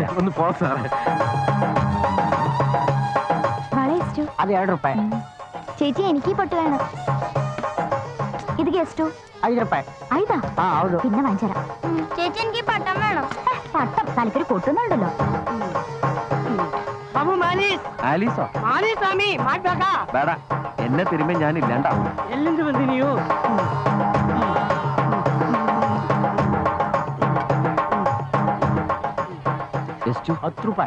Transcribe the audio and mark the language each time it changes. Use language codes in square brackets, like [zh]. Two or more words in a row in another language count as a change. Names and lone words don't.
[ml] ഒന്ന് പോ സാറേ. അത് 2 രൂപ. ചേച്ചി എനിക്ക് പൊട്ട് വേണം. ഇത് ഗസ്റ്റു 5 രൂപ. ഐതാ [kn] ಹೌದು. [ml] പിന്നെ വാങ്ങിച്ചരാം. ചേച്ചി എനിക്ക് പട്ടം വേണം. പട്ടം തലക്കൊരു പൊട്ടുന്നുണ്ടല്ലോ. [kn] ಬಾಬು ಮಾಲೀಸ್ [ml] ആലീസോ? [kn] ಮಾಲೀಸ್ ಸ್ವಾಮಿ ಮಾಡ್ಬೇಕಾ? [ml] വേടാ, എന്നെ തിരുമ്പോ ഞാൻ ഇല്ലാണ്ടാവും. [kn] ಎಲ್ಲಿಂದ ಬಂದಿ ನೀವು? ಎಷ್ಟು? 10 ರೂಪಾಯಿ.